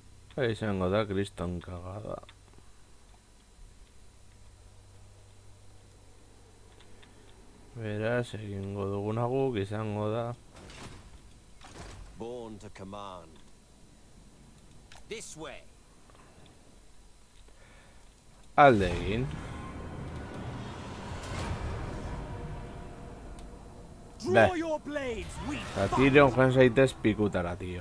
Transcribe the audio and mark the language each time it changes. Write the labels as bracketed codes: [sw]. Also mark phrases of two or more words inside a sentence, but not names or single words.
[eu] Izango da kriston kagada. Beraz, egingo duguna guk izango da. [en] Born to command. This way. [eu] Alde egin. [en] Draw your blades, weak [eu] Eta Tyrion joan zaitez pikutara, tío.